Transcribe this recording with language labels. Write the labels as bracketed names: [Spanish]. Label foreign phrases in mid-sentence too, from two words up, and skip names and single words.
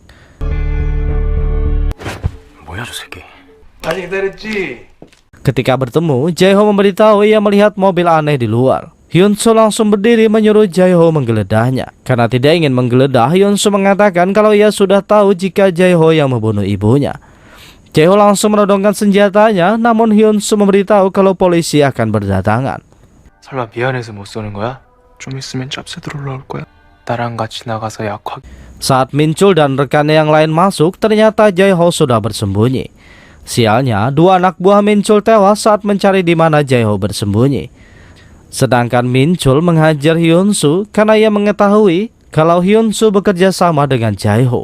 [Indonesian] Ketika bertemu, Jae-ho memberitahu ia melihat mobil aneh di luar. Hyun-soo langsung berdiri menyuruh Jae-ho menggeledahnya. Karena tidak ingin menggeledah, Hyun-soo mengatakan kalau ia sudah tahu jika Jae-ho yang membunuh ibunya. Jae-ho langsung menodongkan senjatanya, namun Hyun-soo memberitahu kalau polisi akan berdatangan. [Korean] 설마 미안해서 못 쏘는 거야? 좀 있으면 짭새들 올라올 거야. 나랑 같이 나가서 약화. [Indonesian] Saat Min-chul dan rekannya yang lain masuk, ternyata Jae-ho sudah bersembunyi. Sialnya, dua anak buah Min-chul tewas saat mencari di mana Jae-ho bersembunyi. Sedangkan Min-chul menghajar Hyun-soo karena ia mengetahui kalau Hyun-soo bekerja sama dengan Jae-ho.